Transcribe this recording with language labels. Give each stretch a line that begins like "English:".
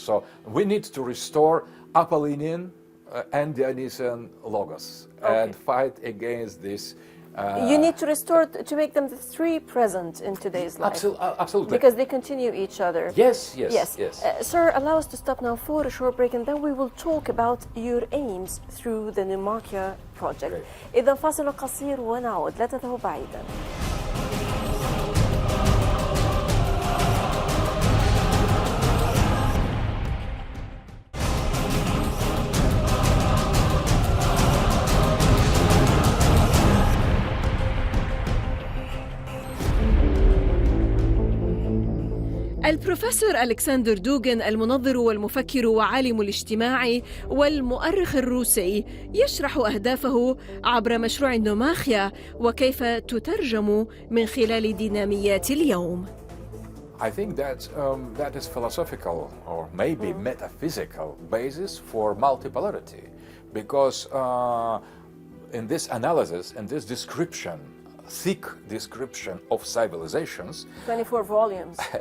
English: So we need to restore Apollonian and Dionysian logos and fight against this. You need to restore to make them the three present in today's life. Absolutely. Because they continue each other. Yes. Sir, allow us to stop now for a short break, and then we will talk about your aims through the Noumachia project.
Arabic: إذا فاصل قصير ونعود، لا تذهبوا بعيدا. البروفيسور ألكسندر دوغين، المنظر والمفكر وعالم الاجتماع والمؤرخ الروسي، يشرح أهدافه عبر مشروع النوماخيا وكيف تترجم من خلال ديناميات اليوم.
English: I think that is philosophical or maybe metaphysical basis for multipolarity, because in this analysis and this description, thick description of civilizations. 24 volumes.